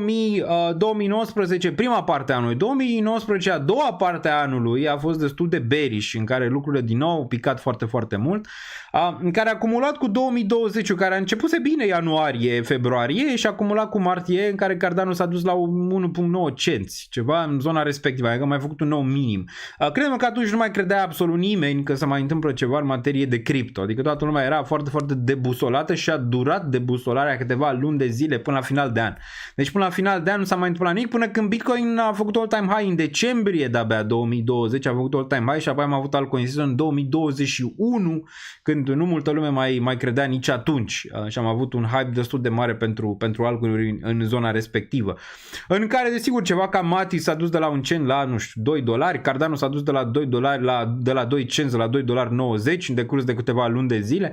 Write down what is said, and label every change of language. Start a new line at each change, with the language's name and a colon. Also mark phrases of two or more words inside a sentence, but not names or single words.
Romanian: 2019 prima parte a anului, 2019 a doua parte a anului a fost destul de bearish, în care lucrurile din nou au picat foarte, foarte mult, în care a acumulat cu 2020, care a început bine ianuarie, februarie și a acumulat cu martie, în care Cardano s-a dus la 1.9 cenți, ceva în zona respectivă, adică a mai făcut un nou minim. Credem că atunci nu mai credea absolut nimeni că se mai întâmplă ceva în materie de cripto, adică toată lumea era foarte, foarte debusolată și a durat debusolarea câteva luni de zile până la final de an. Deci până la final de an nu s-a mai întâmplat nimic până când Bitcoin a făcut
English: all-time high
Romanian: în decembrie de-abia 2020, a făcut
English: all-time high
Romanian: și apoi am avut
English: altcoin season
Romanian: în 2021, când nu multă lume mai credea nici atunci și am avut un hype destul de mare pentru altcoin în zona respectivă, în care desigur ceva ca Mati s-a dus de la 1 cent la, nu știu, $2, Cardano s-a dus de la $2 de la 2 cenți la $2.90 în decurs de câteva luni de zile.